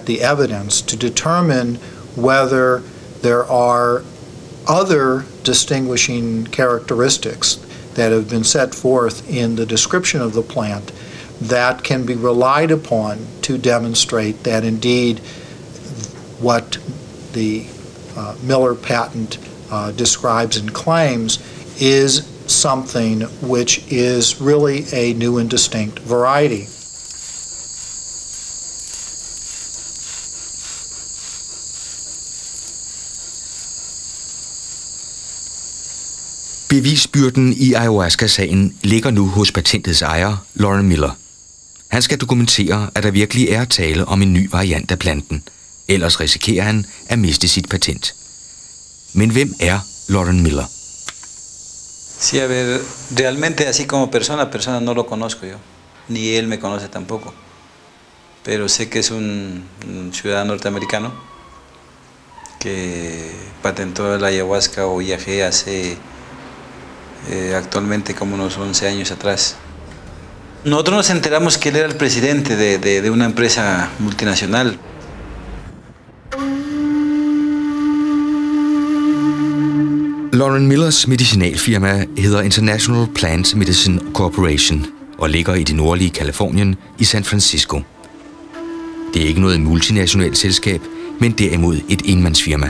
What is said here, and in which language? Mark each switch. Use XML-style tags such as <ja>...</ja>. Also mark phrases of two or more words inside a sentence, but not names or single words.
<en>the evidence to determine whether there are other distinguishing characteristics that have been set forth in the description of the plant that can be relied upon to demonstrate that indeed what the Miller patent describes and claims is something which is really a new and distinct variety.</en> <da>Bevisbyrden i ayahuasca-sagen ligger nu hos patentets ejer, Lauren Miller. Han skal dokumentere, at der virkelig er tale om en ny variant af planten. Ellers risikerer han at miste sit patent. Men hvem er Lauren Miller?</da> <es>Sí, a ver, realmente así como persona no lo conozco yo, ni él me conoce tampoco, pero sé que es un ciudadano norteamericano que patentó la ayahuasca o IAG hace actualmente como unos 11 años atrás. Nosotros nos enteramos que él era el presidente de una empresa multinacional.</es> <da>Lauren Millers medicinalfirma hedder International Plant Medicine Corporation og ligger i det nordlige Californien i San Francisco. Det er ikke noget multinationalt selskab, men derimod et enmandsfirma.</da>